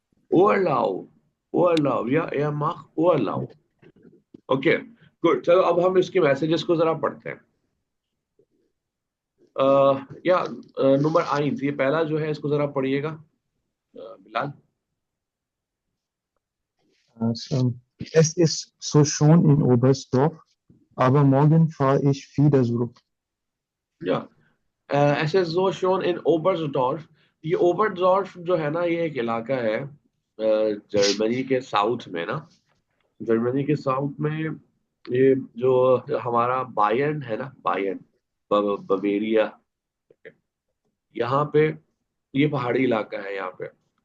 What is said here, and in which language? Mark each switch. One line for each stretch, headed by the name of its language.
German: Urlaub। Urlaub, या er macht Urlaub। ओके, गुड।
Hindi: चलो अब हम इसके मैसेजेस को जरा पढ़ते हैं। या नंबर आइंस, ये पहला जो है इसको जरा पढ़िएगा, Bilal.
German: Es ist so schön in Oberstdorf, aber morgen fahre ich wieder zurück.
Hindi: या ऐसे जो
German: शोन इन ओबर्सडॉर्फ,
Hindi: ये ओबर्सडॉर्फ जो है ना, ये एक इलाका है जर्मनी के साउथ में ना। जर्मनी के साउथ में ये जो हमारा बायर्न है ना, बायर्न, बवेरिया, यहाँ पे ये पहाड़ी इलाका है यहाँ पे।